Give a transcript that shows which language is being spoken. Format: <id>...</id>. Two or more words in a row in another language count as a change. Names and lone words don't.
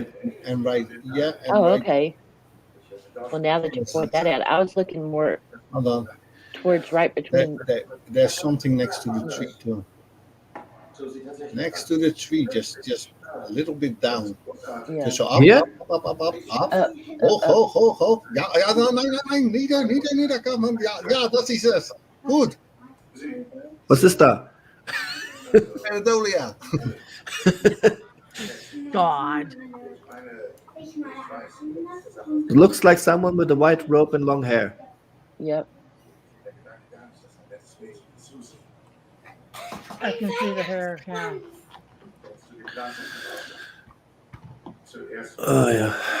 <en>And right, yeah. And Oh, right, okay. Well, now that you point that out, I was looking more hold on. towards right between. There's something next to the tree too. Next to the tree, just a little bit down. Yeah. Just so up, Here? up.</en> <nl>Hoog. Ja,</nl> <de>nein, nieder,</de> <en>come on.</en> <nl>Ja, dat is het. Goed.</nl> <de>Was ist da? Anadolia.</de> <en>God. It looks like someone with a white robe and long hair. Yep. I can see the hair now. Oh yeah.</en>